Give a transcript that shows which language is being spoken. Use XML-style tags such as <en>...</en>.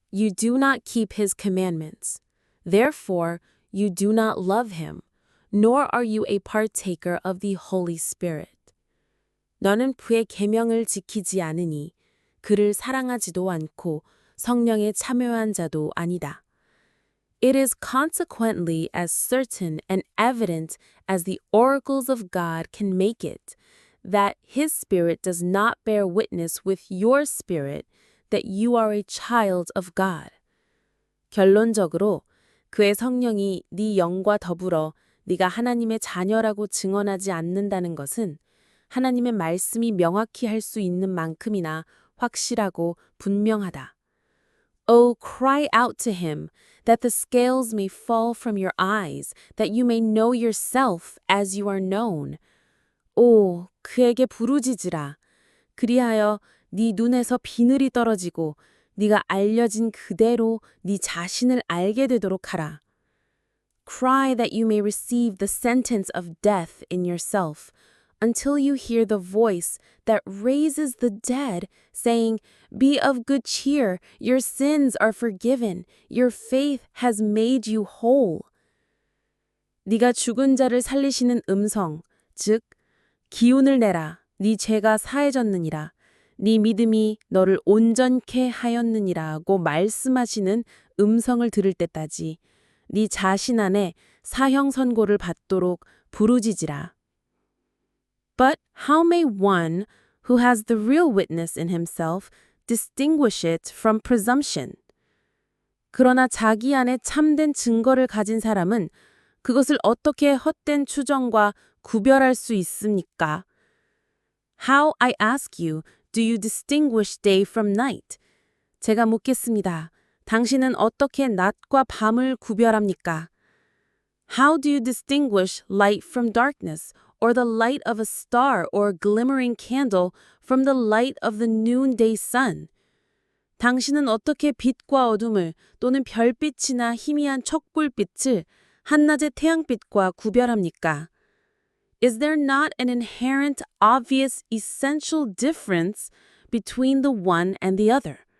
<en>You do not keep his commandments. Therefore, you do not love him, nor are you a partaker of the Holy Spirit.</en> <ko>너는 그의 계명을 지키지 않으니 그를 사랑하지도 않고 성령에 참여한 자도 아니다.</ko> <en>It is consequently as certain and evident as the oracles of God can make it, that his Spirit does not bear witness with your spirit that you are a child of God.</en> <ko>결론적으로 그의 성령이 네 영과 더불어 네가 하나님의 자녀라고 증언하지 않는다는 것은 하나님의 말씀이 명확히 할 수 있는 만큼이나 확실하고 분명하다.</ko> <en>Oh, cry out to him, that the scales may fall from your eyes, that you may know yourself as you are known.</en> <ko>오, 그에게 부르짖으라. 그리하여 네 눈에서 비늘이 떨어지고 네가 알려진 그대로 네 자신을 알게 되도록 하라.</ko> <en>Cry that you may receive the sentence of death in yourself, until you hear the voice that raises the dead, saying, Be of good cheer, your sins are forgiven, your faith has made you whole.</en> <ko>네가 죽은 자를 살리시는 음성, 즉 기운을 내라, 네 죄가 사해졌느니라, 네 믿음이 너를 온전케 하였느니라고 말씀하시는 음성을 들을 때까지 네 자신 안에 사형 선고를 받도록 부르짖으라.</ko> <en>But how may one who has the real witness in himself distinguish it from presumption?</en> <ko>그러나 자기 안에 참된 증거를 가진 사람은 그것을 어떻게 헛된 추정과 구별할 수 있습니까?</ko> <en>How, I ask you, do you distinguish day from night?</en> <ko>제가 묻겠습니다. 당신은 어떻게 낮과 밤을 구별합니까?</ko> <en>How do you distinguish light from darkness, or the light of a star or glimmering candle from the light of the noonday sun?</en> <ko>당신은 어떻게 빛과 어둠을 또는 별빛이나 희미한 촛불빛을 한낮의 태양빛과 구별합니까?</ko> <en>Is there not an inherent, obvious, essential difference between the one and the other?</en>